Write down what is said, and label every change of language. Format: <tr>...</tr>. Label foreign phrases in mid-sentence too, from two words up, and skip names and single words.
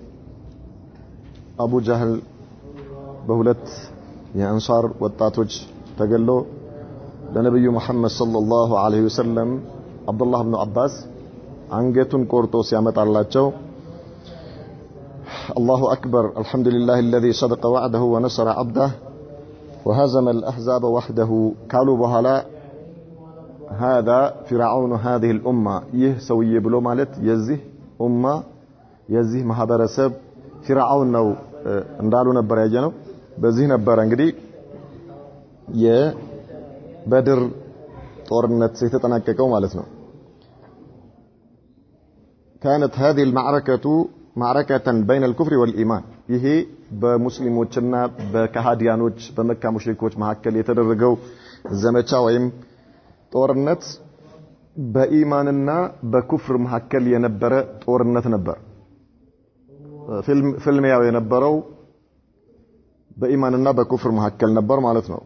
<am>አቡ ጀህል በሁለት የአንሳር ወጣቶች ተገሎ ለነብዩ መሐመድ</am> <ar>صلى الله عليه وسلم</ar> <am>አብዱላህ ኢብኑ አባስ አንገቱን ቆርጦ ሲያመጣላቸው</am> <ar>الله أكبر الحمد لله الذي صدق وعده ونصر عبده وهزم الأحزاب وحده</ar> <am>ካሉ በኋላ</am> <ar>هذا فرعون هذه الأمة</ar> <am>ይህ ሰውዬ ብሎ ማለት የዚህ ኡማ የዚህ ማህበረሰብ ፊርዓውን ነው እንዳሉ ነበር ያየነው። በዚህ ነበር እንግዲህ የበድር ጦርነት የተጠናቀቀው ማለት ነው።</am> <ar>كانت هذه المعركة معركة بين الكفر والإيمان</ar> <am>ይሄ በሙስሊሞችና በካሃዲያኖች በመካ ሙሽሪኮች መካከል የተደረገው ዘመቻ ወይም ጦርነት በኢማንና በኩፍር መካከል የነበረ ጦርነት ነበር። ፍልሚያው የነበረው በኢማንና በኩፍር መካከል ነበር ማለት ነው።</am>